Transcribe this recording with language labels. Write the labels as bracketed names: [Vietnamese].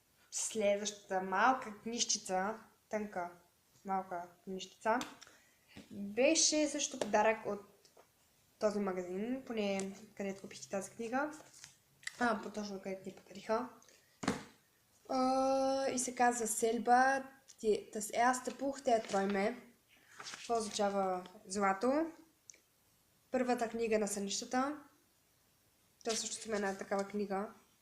[Bulgarian] Следващата малка книжчица, тънка малка книжчица, беше също подарък от този магазин, поне където купихте тази книга. По-точно където ни подариха. И се казва Селба. [German] Das erste Buch der Träume. [Bulgarian] Това означава злато. Първата книга на сънищата. Това също има една такава книга.